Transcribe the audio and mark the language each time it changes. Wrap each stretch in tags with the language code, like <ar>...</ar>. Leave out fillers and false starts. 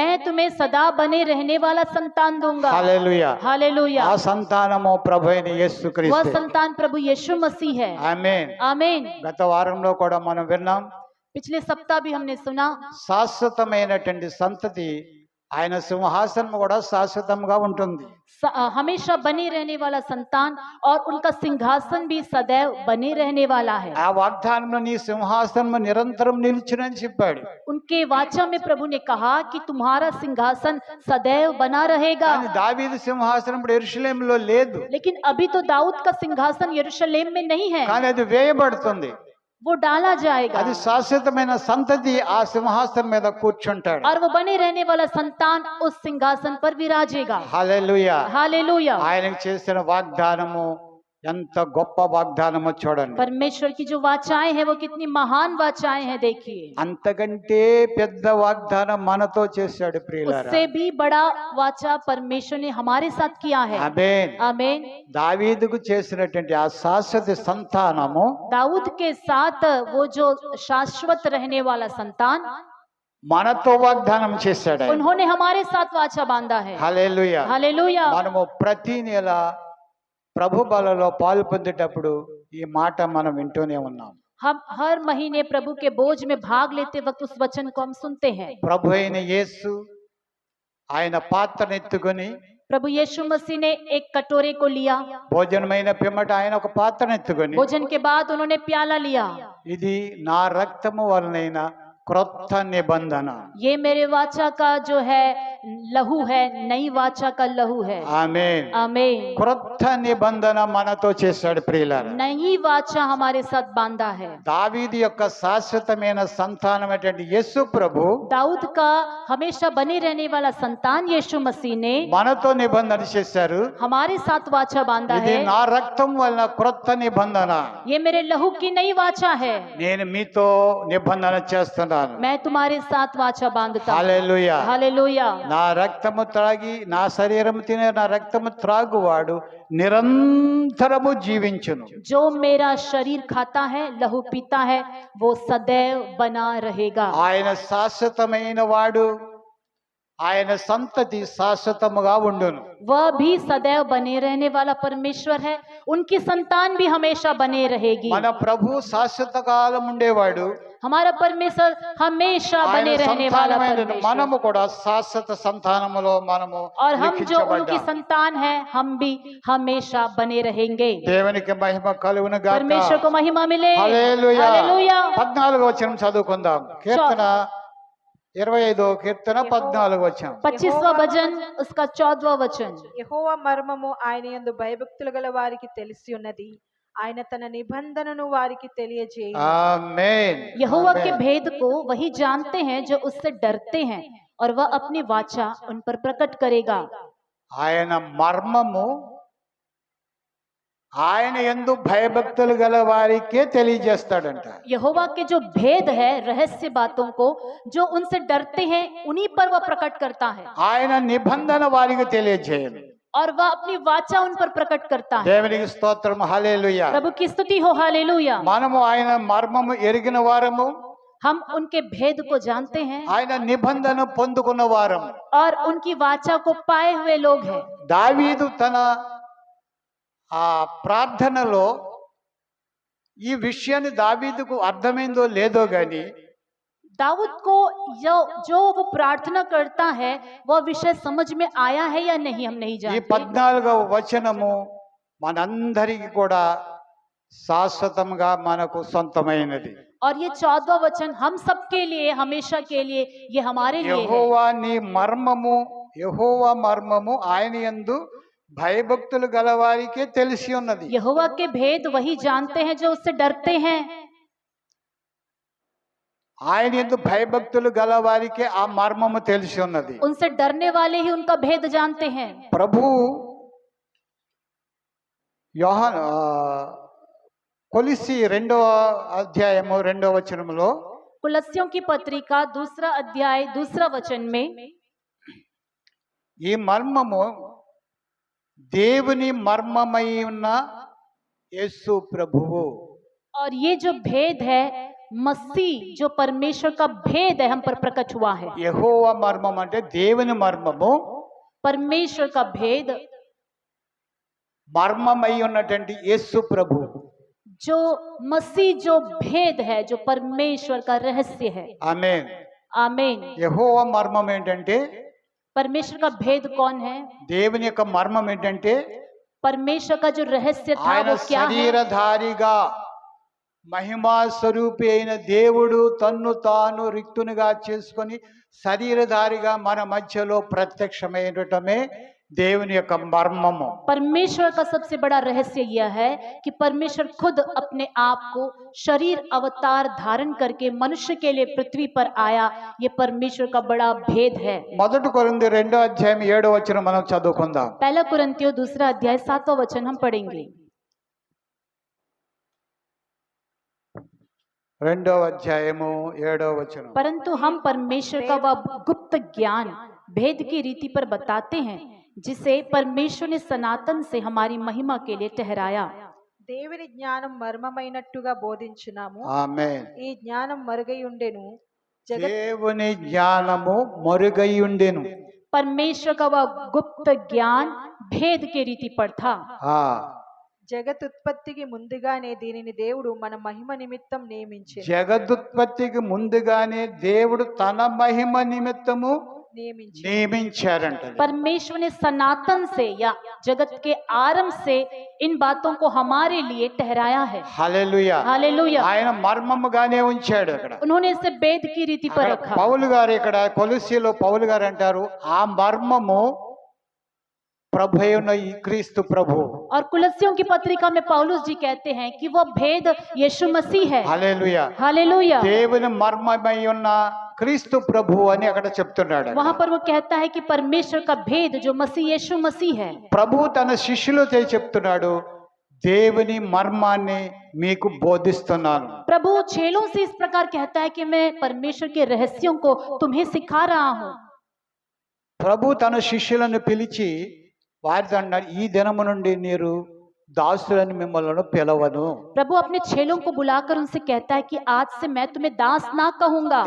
<hi>मैं तुम्हें सदा बने रहने वाला संतान दूंगा।</hi> <te>హల్లెలూయా.</te> <hi>हालेलुया।</hi> <te>ఆ సంతానము ప్రభు అయిన</te> <hi>वह</hi> <te>యేసుక్రీస్తు.</te> <hi>संतान प्रभु यीशु मसीह है।</hi> <te>ఆమేన్.</te> <hi>आमीन।</hi> <te>గత వారంలో కూడా మనం విన్నాం,</te> <hi>पिछले सप्ताह भी हमने सुना</hi> <te>శాశ్వతమైనటువంటి సంతతి ఆయన సింహాసనం కూడా శాశ్వతంగా ఉంటుంది.</te> <hi>हमेशा बने रहने वाला संतान और उनका सिंहासन भी सदैव बने रहने वाला है।</hi> <te>ఆ వాగ్దానంలో నీ సింహాసనం నిరంతరం నిలిచునని చెప్పాడు.</te> <hi>उनके वाचा में प्रभु ने कहा कि तुम्हारा सिंहासन सदैव बना रहेगा।</hi> <te>కానీ దావీదు సింహాసనం ఇప్పుడు యెరూషలేములో లేదు,</te> <hi>लेकिन अभी तो दाऊद का सिंहासन यरूशलेम में नहीं है,</hi> <te>కానీ అది వేయబడుతుంది.</te> <hi>वो डाला जाएगा</hi> <te>అది శాశ్వతమైన సంతతి ఆ సింహాసనం మీద కూర్చుంటాడు.</te> <hi>और वो बने रहने वाला संतान उस सिंहासन पर विराजेगा।</hi> <te>హల్లెలూయా.</te> <hi>हालेलुया।</hi> <te>ఆయనకు చేసిన వాగ్దానము ఎంత గొప్ప వాగ్దానమో చూడండి.</te> <hi>परमेश्वर की जो वाचाएं हैं वो कितनी महान वाचाएं हैं, देखिए।</hi> <te>అంతకంటే పెద్ద వాగ్దానం మనతో చేశాడు ప్రియులారా.</te> <hi>उससे भी बड़ा वाचा परमेश्वर ने हमारे साथ किया है।</hi> <te>ఆమేన్.</te> <hi>आमीन।</hi> <te>దావీదుకు చేసినటువంటి ఆ శాశ్వత సంతానము</te> <hi>दाऊद के साथ वो जो शाश्वत रहने वाला संतान,</hi> <te>మనతో వాగ్దానం చేశాడు ఆయన.</te> <hi>उन्होंने हमारे साथ वाचा बांधा है।</hi> <te>హల్లెలూయా.</te> <hi>हालेलुया।</hi> <te>మనము ప్రతి నెల ప్రభు బలలో పాలు పొందేటప్పుడు ఈ మాట మనం వింటూనే ఉన్నాం.</te> <hi>हम हर महीने प्रभु के बोझ में भाग लेते वक्त उस वचन को हम सुनते हैं।</hi> <te>ప్రభు అయిన యేసు ఆయన పాత్రను ఎత్తుకొని</te> <hi>प्रभु यीशु मसीह ने एक कटोरे को लिया,</hi> <te>భోజనమైన పిమ్మట ఆయన ఒక పాత్రను ఎత్తుకొని,</te> <hi>भोजन के बाद उन्होंने प्याला लिया,</hi> <te>ఇది నా రక్తము వలనైన క్రొత్త నిబంధన.</te> <hi>ये मेरे वाचा का जो है लहू है, नई वाचा का लहू है।</hi> <te>ఆమేన్.</te> <hi>आमीन।</hi> <te>క్రొత్త నిబంధన మనతో చేశాడు ప్రియులారా.</te> <hi>नई वाचा हमारे साथ बांधा है।</hi> <te>దావీదు యొక్క శాశ్వతమైన సంతానమైనటువంటి యేసు ప్రభు</te> <hi>दाऊद का हमेशा बने रहने वाला संतान यीशु मसीह ने</hi> <te>మనతో నిబంధన చేశారు.</te> <hi>हमारे साथ वाचा बांधा</hi> <te>ఇది</te> <hi>है।</hi> <te>నా రక్తం వలన క్రొత్త నిబంధన.</te> <hi>ये मेरे लहू की नई वाचा है,</hi> <te>నేను మీతో నిబంధన చేస్తున్నాను.</te> <hi>मैं तुम्हारे साथ वाचा बांधता हूं।</hi> <te>హల్లెలూయా.</te> <hi>हालेलुया।</hi> <te>నా రక్తము త్రాగి నా శరీరము తినే నా రక్తము త్రాగువాడు నిరంతరము జీవించును.</te> <hi>जो मेरा शरीर खाता है, लहू पीता है, वो सदैव बना रहेगा।</hi> <te>ఆయన శాశ్వతమైన వాడు, ఆయన సంతతి శాశ్వతముగా ఉండును.</te> <hi>वह भी सदैव बने रहने वाला परमेश्वर है, उनकी संतान भी हमेशा बने रहेगी।</hi> <te>మన ప్రభు శాశ్వత కాలం ఉండేవాడు.</te> <hi>हमारा परमेश्वर हमेशा</hi> <te>ఆయన</te> <hi>बने रहने वाला</hi> <te>సంతానమైన</te> <hi>परमेश्वर।</hi> <te>మనము కూడా శాశ్వత సంతానములో మనము</te> <hi>और हम जो उनकी</hi> <te>లిఖించబడ్డాం.</te> <hi>संतान है, हम भी हमेशा बने रहेंगे।</hi> <te>దేవునికి మహిమ కలుగును గాక.</te> <hi>परमेश्वर को महिमा मिले।</hi> <te>హల్లెలూయా.</te> <hi>हालेलुया।</hi> <te>14వ వచనం చదువుకుందాం. కీర్తన 25వ కీర్తన 14వ వచనం.</te> <hi>25वां भजन उसका 14वां वचन।</hi> <te>యెహోవా మర్మము ఆయన యందు భయభక్తులు గల వారికి తెలిసి ఉన్నది, ఆయన తన నిబంధనను వారికి తెలియజేయు। ఆమేన్.</te> <hi>यहोवा के</hi> <te>ఆమేన్.</te> <hi>भेद को वही जानते हैं जो उससे डरते हैं, और वह अपनी वाचा उन पर प्रकट करेगा।</hi> <te>ఆయన మర్మము ఆయన యందు భయభక్తులు గల వారికే తెలియజేస్తాడంట.</te> <hi>यहोवा के जो भेद है, रहस्य बातों को जो उनसे डरते हैं, उन्हीं पर वह प्रकट करता है,</hi> <te>ఆయన నిబంధన వారికి తెలియజేయను.</te> <hi>और वह अपनी वाचा उन पर प्रकट करता है।</hi> <te>దేవునికి స్తోత్రం. హల్లెలూయా.</te> <hi>प्रभु की स्तुति हो। हालेलुया।</hi> <te>మనము ఆయన మర్మము ఎరిగిన వారము,</te> <hi>हम उनके भेद को जानते हैं</hi> <te>ఆయన నిబంధన పొందుకున్న వారము.</te> <hi>और उनकी वाचा को पाए हुए लोग हैं।</hi> <te>దావీదు తన ఆ ప్రార్థనలో ఈ విషయాన్ని దావీదుకు అర్థమైందో లేదో గాని</te> <hi>दाऊद को जो वो प्रार्थना करता है, वह विषय समझ में आया है या नहीं, हम नहीं</hi> <te>ఈ</te> <hi>जानते।</hi> <te>14వ వచనము మనందరికీ కూడా శాశ్వతంగా మనకు సొంతమైనది.</te> <hi>और ये 14वां वचन हम सबके लिए, हमेशा के लिए, ये हमारे लिए है।</hi> <te>యెహోవా నీ మర్మము, యెహోవా మర్మము ఆయన యందు భయభక్తులు గలవారికే తెలిసి ఉన్నది.</te> <hi>यहोवा के भेद वही जानते हैं जो उससे डरते हैं।</hi> <te>ఆయన యందు భయభక్తులు గలవారికే ఆ మర్మము తెలిసి ఉన్నది.</te> <hi>उनसे डरने वाले ही उनका भेद जानते हैं।</hi> <te>ప్రభు యోహాను కొలిసి 2వ అధ్యాయము 2వ వచనములో</te> <hi>कुलस्सियों की पत्रिका 2 अध्याय 2 वचन में</hi> <te>ఈ మర్మము దేవుని మర్మమై ఉన్న యేసు ప్రభువు.</te> <hi>और ये जो भेद है, मसीह जो परमेश्वर का भेद है, हम पर प्रकट हुआ है।</hi> <te>యెహోవా మర్మం అంటే దేవుని మర్మము,</te> <hi>परमेश्वर का भेद</hi> <te>మర్మమై ఉన్నటువంటి యేసు ప్రభు.</te> <hi>जो मसीह जो भेद है, जो परमेश्वर का रहस्य है।</hi> <te>ఆమేన్.</te> <hi>आमीन।</hi> <te>యెహోవా మర్మం ఏంటంటే,</te> <hi>परमेश्वर का भेद कौन है?</hi> <te>దేవుని యొక్క మర్మం ఏంటంటే</te> <hi>परमेश्वर का जो रहस्य था</hi> <te>ఆయన</te> <hi>वो क्या है?</hi> <te>శరీరధారిగా మహిమా స్వరూపి అయిన దేవుడు తన్ను తాను రిక్తునిగా చేసుకొని శరీరధారిగా మన మధ్యలో ప్రత్యక్షమైనటమే దేవుని యొక్క మర్మము.</te> <hi>परमेश्वर का सबसे बड़ा रहस्य यह है कि परमेश्वर खुद अपने आप को शरीर अवतार धारण करके मनुष्य के लिए पृथ्वी पर आया। ये परमेश्वर का बड़ा भेद है।</hi> <te>1 కొరింథీ 2వ అధ్యాయం 7వ వచనం మనం చదువుకుందాం.</te> <hi>पहला कुरिन्थियों 2 अध्याय 7वां वचन हम पढ़ेंगे।</hi> <te>2వ అధ్యాయము 7వ వచనం.</te> <hi>परंतु हम परमेश्वर का वह गुप्त ज्ञान भेद की रीति पर बताते हैं, जिसे परमेश्वर ने सनातन से हमारी महिमा के लिए ठहराया।</hi> <te>దేవుని జ్ఞానం మర్మమైనట్టుగా బోధించున్నాము, ఆమేన్. ఈ జ్ఞానం మరుగై ఉండెను, జగత్ దేవుని జ్ఞానము మరుగై ఉండెను.</te> <hi>परमेश्वर का वह गुप्त ज्ञान भेद के रीति पर था।</hi> <te>ఆ జగతుత్పత్తికి ముందుగానే దీనిని దేవుడు మన మహిమ నిమిత్తం నియమించాడు జగదుత్పత్తికి ముందుగానే దేవుడు తన మహిమ నిమిత్తము నియమించారంట.</te> <hi>परमेश्वर ने सनातन से या जगत के आरंभ से इन बातों को हमारे लिए ठहराया है।</hi> <te>హల్లెలూయా.</te> <hi>हालेलुया।</hi> <te>ఆయన మర్మముగానే ఉంచాడు అక్కడ.</te> <hi>उन्होंने इसे भेद की रीति पर रखा।</hi> <te>పౌలు గారు ఇక్కడ కొలొస్సీలో పౌలు గారు అంటారు, ఆ మర్మము ప్రభు అయిన ఈ క్రీస్తు ప్రభు.</te> <hi>और कुलस्सियों की पत्रिका में पौलुस जी कहते हैं कि वह भेद यीशु मसीह है।</hi> <te>హల్లెలూయా.</te> <hi>हालेलुया।</hi> <te>దేవుని మర్మమై ఉన్న క్రీస్తు ప్రభు అని అక్కడ చెప్తున్నాడు.</te> <hi>वहां पर वो कहता है कि परमेश्वर का भेद जो मसीह यीशु मसीह है।</hi> <te>ప్రభు తన శిష్యులతో చెప్తున్నాడు, దేవుని మర్మాన్ని మీకు బోధిస్తున్నాను.</te> <hi>प्रभु चेलों से इस प्रकार कहता है कि मैं परमेश्वर के रहस्यों को तुम्हें सिखा रहा हूँ।</hi> <te>ప్రభు తన శిష్యులను పిలిచి వారితో అన్నాడు, ఈ దినము నుండి మీరు దాసులని మిమ్మల్ని పిలవను.</te> <hi>प्रभु अपने चेलों को बुलाकर उनसे कहता है कि आज से मैं तुम्हें दास ना कहूंगा,</hi>